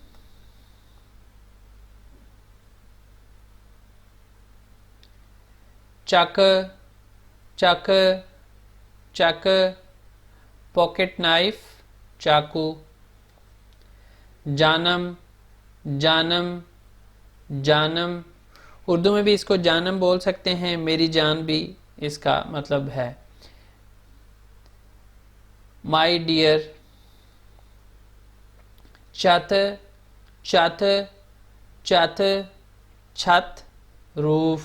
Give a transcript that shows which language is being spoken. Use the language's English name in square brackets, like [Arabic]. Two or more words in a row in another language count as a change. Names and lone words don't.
[Urdu] چک، چک، چک، [English] pocket knife, [Urdu] چاقو۔ جانم، جانم، جانم، اردو میں بھی اس کو جانم بول سکتے ہیں، میری جان بھی اس کا مطلب ہے۔ [English] my dear. [Urdu] چھت، چھت، چھت، چھت، روف۔